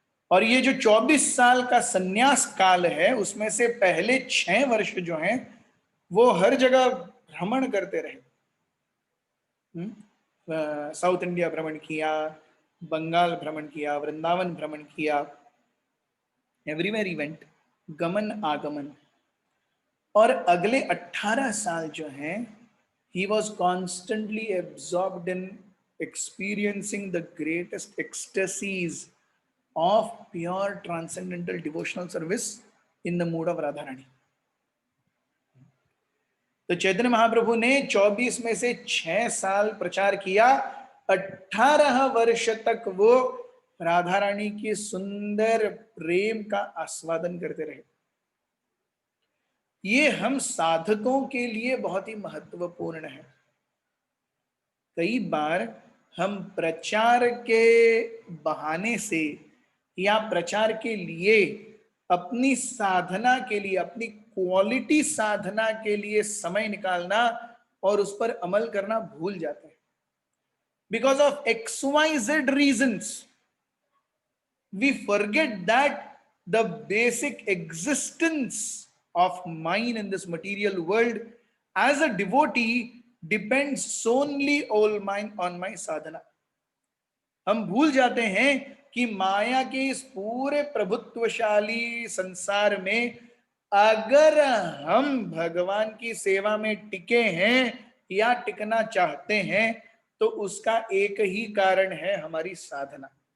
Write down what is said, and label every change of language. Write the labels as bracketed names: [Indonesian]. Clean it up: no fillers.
[Hindi] और ये जो 24 साल का सन्यास काल है उसमें से पहले 6 वर्ष जो हैं वो हर जगह भ्रमण करते रहे। साउथ इंडिया भ्रमण किया, बंगाल भ्रमण किया, वृंदावन भ्रमण किया, [English] everywhere event, [Hindi] गमन आगमन। और अगले 18 साल जो हैं [English] he was constantly absorbed in experiencing the greatest ecstasies of pure transcendental devotional service in the mood of Radha Rani. [Hindi] तो चैतन्य महाप्रभु ने 24 में से 6 साल प्रचार किया, 18 वर्ष तक वो राधा रानी की सुंदर प्रेम का आस्वादन करते रहे। ये हम साधकों के लिए बहुत ही महत्वपूर्ण है। कई बार हम प्रचार के बहाने से या प्रचार के लिए, अपनी साधना के लिए, अपनी क्वालिटी साधना के लिए समय निकालना और उस पर अमल करना भूल जाते हैं। [English] Because of XYZ reasons we forget that the basic existence of mine in this material world as a devotee depends solely all mine on my sadhana. [Hindi] हम भूल जाते हैं कि माया के इस पूरे प्रभुत्वशाली संसार में अगर हम भगवान की सेवा में टिके हैं या टिकना चाहते हैं तो उसका एक ही कारण है, हमारी साधना।